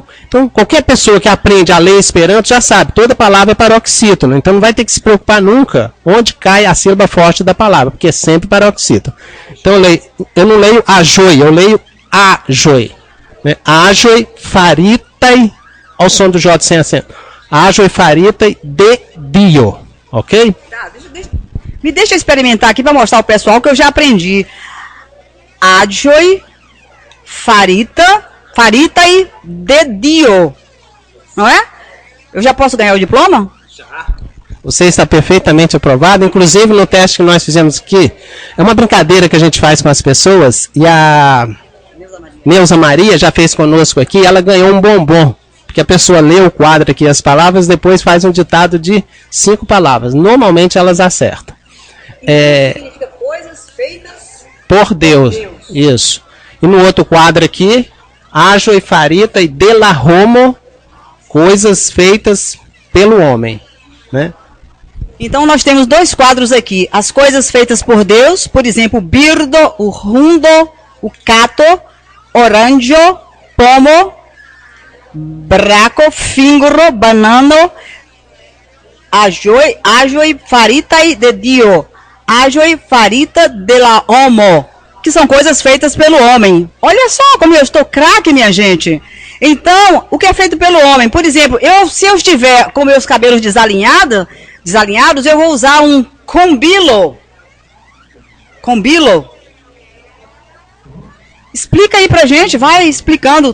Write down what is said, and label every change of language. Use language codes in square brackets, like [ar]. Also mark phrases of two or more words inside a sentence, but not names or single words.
[pt] Então, qualquer pessoa que aprende a ler Esperanto já sabe, toda palavra é paroxítono. Então, não vai ter que se preocupar nunca onde cai a sílaba forte da palavra, porque é sempre paroxítono. Então, eu não leio ajoi, eu leio ajoi. Né? [eo] Ajoi, faritai, [pt] ao som do J sem acento. [eo] Ajoi, faritai, de dio. [pt] Ok? Tá, me deixa experimentar aqui para mostrar ao pessoal que eu já aprendi. [eo] Ajoi, faritai, de dio. [pt] Não é? Eu já posso ganhar o diploma? Já. Você está perfeitamente aprovado. Inclusive no teste que nós fizemos aqui, é uma brincadeira que a gente faz com as pessoas. E a Neuza Maria já fez conosco aqui. Ela ganhou um bombom. Porque a pessoa lê o quadro aqui, as palavras, depois faz um ditado de 5 palavras. Normalmente elas acertam. Significa coisas feitas por Deus. Isso. E no outro quadro aqui, [eo] ajo e farita e de la homo, [pt] coisas feitas pelo homem. Né? Então nós temos 2 quadros aqui. As coisas feitas por Deus, por exemplo, o birdo, o rundo, o cato, oranjo, pomo, braco, fingro, banano, [eo] ajoi, faritai de dio, ajoi, farita de la homo, [pt] que são coisas feitas pelo homem. Olha só como eu estou craque, minha gente. Então, o que é feito pelo homem? Por exemplo, se eu estiver com meus cabelos desalinhados, eu vou usar um combilo. Combilo. Explica aí pra gente, vai explicando.